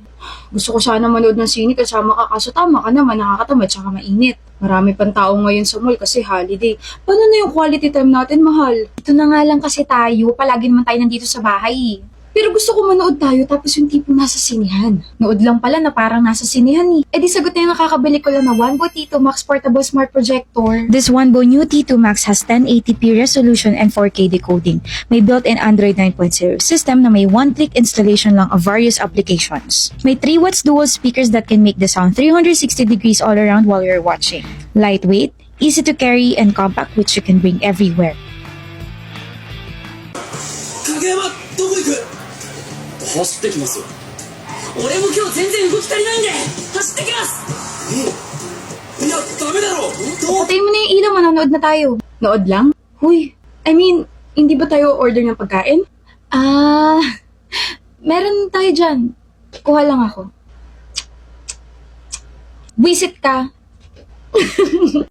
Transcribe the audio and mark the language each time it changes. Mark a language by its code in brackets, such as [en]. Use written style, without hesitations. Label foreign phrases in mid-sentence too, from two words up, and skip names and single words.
[tl] Gusto ko sana manood ng sine kasama ka, kaso tama ka naman, nakakatamad tsaka mainit. Marami pang tao ngayon sa mall kasi holiday. Paano na yung [en] quality time [tl] natin, mahal? Dito na nga lang kasi tayo. Palagi naman tayo nandito sa bahay. Pero gusto ko manood tayo tapos yung tipong nasa sinihan. Nood lang pala na parang nasa sinihan eh. Eh di sagot na yung nakakabili ko lang na Wanbo Tito Max Portable Smart Projector. [en] This Wanbo new T2 Max has 1080p resolution and 4K decoding. May built-in Android 9.0 system [tl] na may [en] one-click installation lang of various applications. May 3 watts dual speakers that can make the sound 360 degrees all around while you're watching. Lightweight, easy to carry, and compact which you can bring everywhere. [ja] 影山どこ行く？走ってきますよ。俺も今日全然動き足りないんで走ってきます。いやダメだろ。 [tl] Patayin mo na yung ilaw, manonood na tayo. Nood lang? Huy, hindi ba tayo order ng pagkain? Meron tayo dyan. Kuha lang ako. Visit ka.